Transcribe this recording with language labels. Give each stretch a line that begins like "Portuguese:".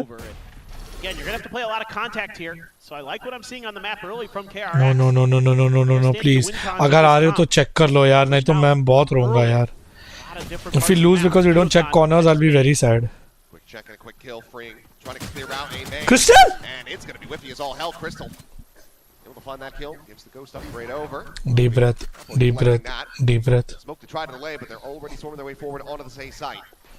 English: Again, you're gonna have to play a lot of contact here. So I like what I'm seeing on the map early from KRX. No, please.
Hindi: अगर आ रहे हो तो check कर लो यार, नहीं तो मैं बहुत रोऊंगा यार.
English: If we lose because we don't check corners, I'll be very sad. Quick check and a quick kill, freeing, trying to clear out a Crystal! And it's gonna be whiffy as all hell. Crystal able to find that kill, gives the ghost upgrade over. Deep breath. Smoke to try to delay, but they're already storming their way forward onto the same site.